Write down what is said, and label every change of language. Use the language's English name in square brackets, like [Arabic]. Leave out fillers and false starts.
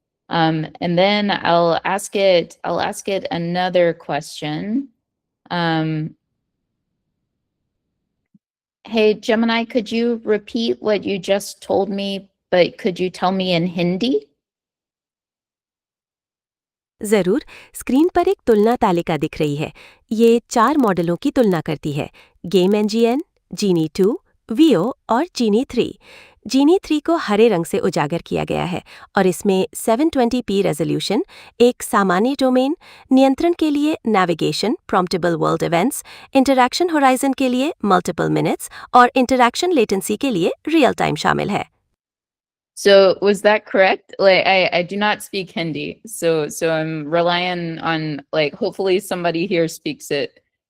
[English] And then I'll ask it another question. Hey, Gemini, could you repeat what you just told me, but could you tell me in Hindi? [Hindi] जरूर, screen पर एक तुलना तालिका दिख रही है। ये 4 मॉडलों की तुलना करती है, GameNGN, Genie 2, Veo और Genie 3। Genie 3 को हरे रंग से उजागर किया गया है और इसमें 720p रेजोल्यूशन, एक सामान्य डोमेन, नियंत्रण के लिए navigation, प्रॉम्प्टेबल world events, interaction horizon के लिए मल्टीपल मिनट्स और इंटरैक्शन लेटेंसी के लिए रियल टाइम शामिल है। [English] So was that correct? Like I do not speak Hindi, so I'm relying on, like, hopefully somebody here speaks it.